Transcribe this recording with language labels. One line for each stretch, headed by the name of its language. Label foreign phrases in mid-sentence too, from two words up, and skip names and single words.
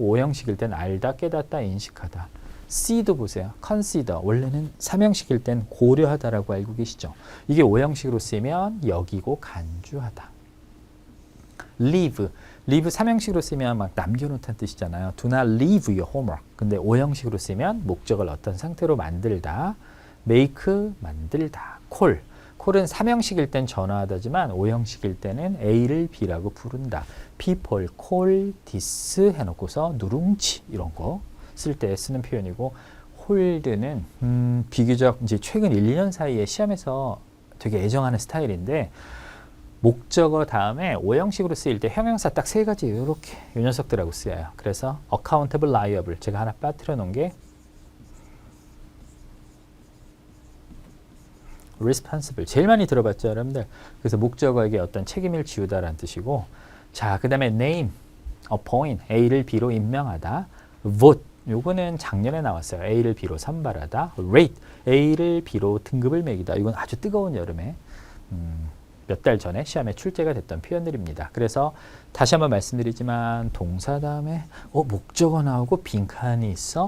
Korean: 5형식일 땐 알다, 깨닫다, 인식하다. C도 보세요. consider. 원래는 3형식일 땐 고려하다라고 알고 계시죠. 이게 5형식으로 쓰이면 여기고 간주하다. leave 3형식으로 쓰면 막 남겨놓다는 뜻이잖아요.
English: Do not leave your homework.
Korean: 근데 5형식으로 쓰면 목적을 어떤 상태로 만들다. make 만들다. call은 3형식일 땐 전화하다지만 5형식일 때는 A를 B라고 부른다.
English: people, call, this
Korean: 해놓고서 누룽지 이런 거 쓸 때 쓰는 표현이고 hold는 비교적 이제 최근 1, 2년 사이에 시험에서 되게 애정하는 스타일인데 목적어 다음에 5형식으로 쓰일 때 형용사 딱 3가지 이렇게 이 녀석들하고 쓰여요. 그래서
English: accountable, liable
Korean: 제가 하나 빠뜨려 놓은 게 responsible 제일 많이 들어봤죠 여러분들. 그래서 목적어에게 어떤 책임을 지우다라는 뜻이고 자 그 다음에
English: name, appoint
Korean: A를 B로 임명하다. vote 요거는 작년에 나왔어요. A를 B로 선발하다. rate A를 B로 등급을 매기다. 이건 아주 뜨거운 여름에 몇 달 전에 시험에 출제가 됐던 표현들입니다. 그래서 다시 한번 말씀드리지만 동사 다음에 목적어 나오고 빈칸이 있어.